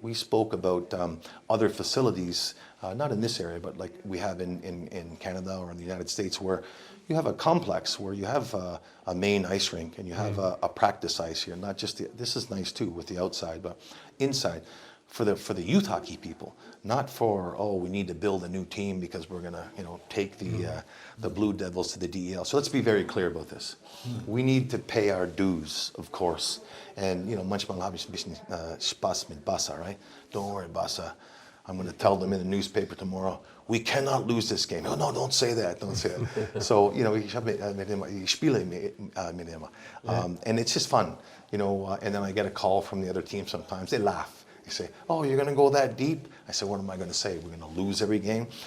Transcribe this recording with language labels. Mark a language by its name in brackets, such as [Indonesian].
[English] We spoke about other facilities, not in this area, but like we have in Canada or in the United States, where you have a complex where you have a main ice rink and you have a practice ice here. Not just this is nice too with the outside, but inside. For the youth hockey people, not for we need to build a new team because we're gonna take the Blue Devils to the DEL. So let's be very clear about this. We need to pay our dues, of course, and [German] manchmal habe ich ein bisschen Spaß mit [English] Bassa, right? Don't worry, Bassa. I'm going to tell them in the newspaper tomorrow, we cannot lose this game. Oh, no, don't say that, don't say that. [German] So, ich spiele mit ihm. [English] And it's just fun, and then I get a call from the other team sometimes. They laugh. They say, oh, you're going to go that deep? I said, what am I going to say? We're going to lose every game?